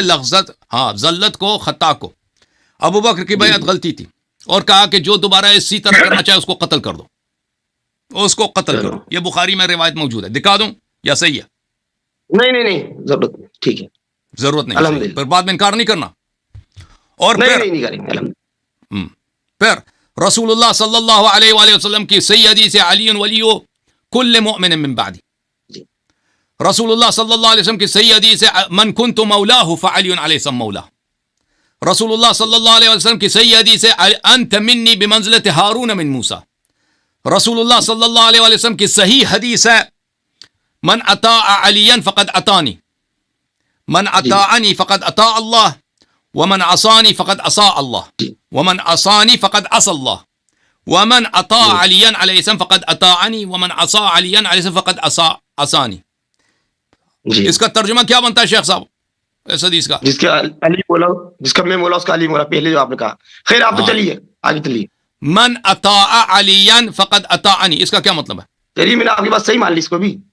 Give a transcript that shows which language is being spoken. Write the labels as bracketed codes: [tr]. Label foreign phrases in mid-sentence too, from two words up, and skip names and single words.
[ur] ہیں لغزت، ہاں ذلت کو، خطا کو. ابو بکر کی بیعت غلطی تھی، اور کہا کہ جو دوبارہ اسی طرح کرنا چاہے اس کو قتل کر دو، اس کو قتل کر دو. یہ بخاری میں روایت موجود ہے، دکھا دوں یا صحیح ہے؟ نہیں ضرورت نہیں، ٹھیک ہے ضرورت نہیں، الحمدللہ۔ پھر بعد میں انکار نہیں کرنا. اور نہیں کریں گے الحمدللہ۔ پھر رسول اللہ صلی اللہ علیہ وآلہ وسلم کی صحیح حدیث ہے [ar] علی ولی کل مؤمن من بعدی. [ur] جی رسول اللہ صلی اللہ علیہ وسلم کی صحیح حدیث ہے [ar] من کنت مولاہ فعلی علیہ السلام مولا. [ur] رسول اللہ صلی اللہ علیہ وسلم کی صحیح حدیث ہے [ar] انت منی بمنزلت ہارون من موسیٰ. [ur] رسول اللہ صلی اللہ علیہ وسلم کی صحیح حدیث ہے [ar] من اطاع علیا فقد اطانی، من اطاعنی فقد اطاع اللہ، ومن عصانی فقد عصى اللہ، ومن عصانی فقد عصى اللہ، ومن اطاع علیا علیہ السلام فقد اطاعنی، ومن عصى علیا علیہ السلام فقد عصانی. [ur] جی اس کا ترجمہ کیا بنتا ہے شیخ صاحب اس حدیث کا؟ جس کا علی بولا، جس کا میں بولا اس کا علی بولا، پہلے جو آپ نے کہا. خیر آپ تو چلیے آگے چلیے۔ [ar] من اطاع علیا فقد اطاعنی، [ur] اس کا کیا مطلب ہے؟ چلیے میں نے آپ کی بات صحیح مان لی اس کو بھی۔